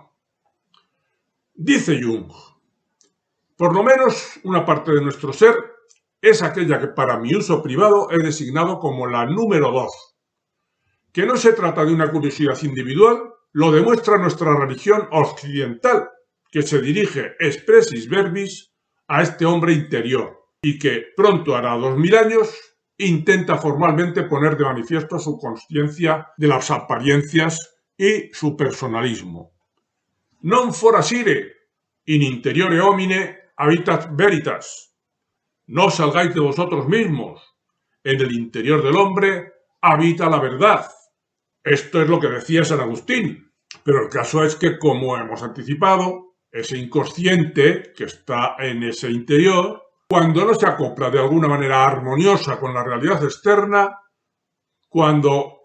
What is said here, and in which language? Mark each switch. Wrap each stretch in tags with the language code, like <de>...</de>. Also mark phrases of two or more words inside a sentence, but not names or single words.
<es>Dice Jung, por lo menos una parte de nuestro ser es aquella que para mi uso privado he designado como la número 2. Que no se trata de una curiosidad individual, lo demuestra nuestra religión occidental, que se dirige</es> <la>expressis verbis</la> <es>a este hombre interior y que pronto hará 2000 años intenta formalmente poner de manifiesto su consciencia de las apariencias y su personalismo.</es> <la>Non forasire, in interiore homine habitat veritas.</la> <es>No salgáis de vosotros mismos, en el interior del hombre habita la verdad. Esto es lo que decía San Agustín, pero el caso es que, como hemos anticipado, ese inconsciente que está en ese interior, cuando no se acopla de alguna manera armoniosa con la realidad externa, cuando</es>